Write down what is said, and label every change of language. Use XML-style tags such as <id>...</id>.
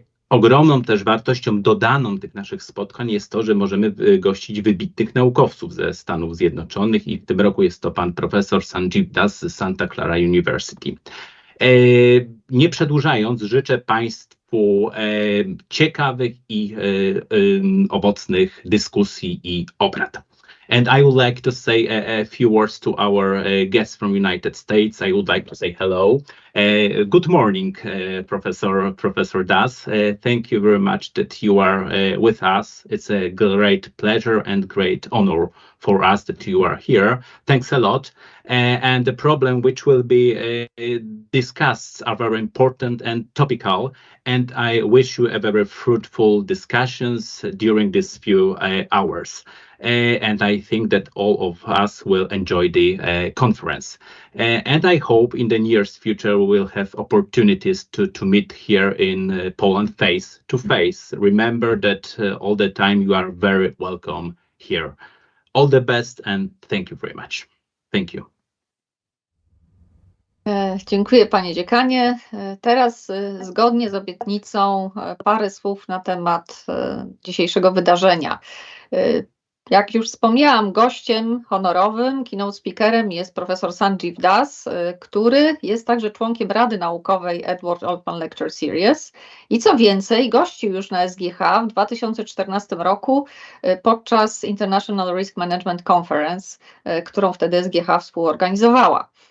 <pl>Ogromną też wartością dodaną tych naszych spotkań jest to, że możemy gościć wybitnych naukowców ze Stanów Zjednoczonych i w tym roku jest to pan profesor Sanjiv z Santa Clara University. Nie przedłużając, życzę Państwu ciekawych i owocnych dyskusji i obrad.</pl> <en>And I would like to say a few words to our guests from United States. I would like to say hello. Good morning, Professor Das. Thank you very much that you are with us. It's a great pleasure and great honor for us that you are here. Thanks a lot. And the problem which will be discussed are very important and topical. And I wish you a very fruitful discussions during these few hours. And I think that all of us will enjoy the conference. And I hope in the near future we will have opportunities to meet here in Poland face to face. Remember that all the time you are very welcome here. All the best and thank you very much. Thank you.</en> <pl>Dziękuję panie dziekanie. Teraz zgodnie z obietnicą parę słów na temat dzisiejszego wydarzenia. Jak już wspomniałam, gościem honorowym, keynote speakerem jest profesor Sanjiv Das, który jest także członkiem Rady Naukowej Edward Altman Lecture Series i co więcej gościł już na SGH w 2014 roku podczas International Risk Management Conference, którą wtedy SGH współorganizowała.</pl>